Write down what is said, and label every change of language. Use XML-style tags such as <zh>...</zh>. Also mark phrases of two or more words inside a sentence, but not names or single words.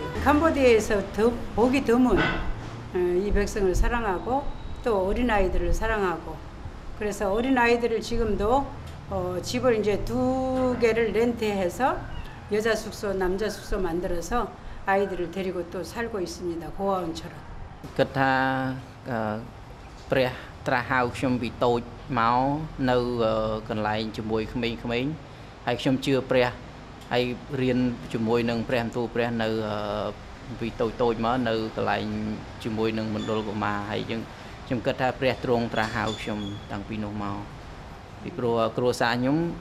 <ko>캄보디아에서 보기 드문 이 백성을 사랑하고 또 어린 아이들을 사랑하고 그래서 어린 아이들을 지금도 집을 이제 2개를 렌트해서 여자 숙소, 남자 숙소 만들어서 아이들을 데리고 또 살고 있습니다. 고아원처럼.</ko> <km>그타 ព្រះត្រាស់ហៅខ្ញុំពីតូចមកនៅកន្លែងជាមួយក្មេងៗហើយខ្ញុំជឿព្រះហើយរៀនជាមួយនឹងព្រះបន្ទូលព្រះនៅពីតូចមកនៅកន្លែងជាមួយនឹងមណ្ឌលកុមារហើយខ្ញុំគិតថាព្រះទ្រង់ត្រាស់ហៅខ្ញុំតាំងពីនោះមកពីព្រោះគ្រួសារខ្ញុំ</km>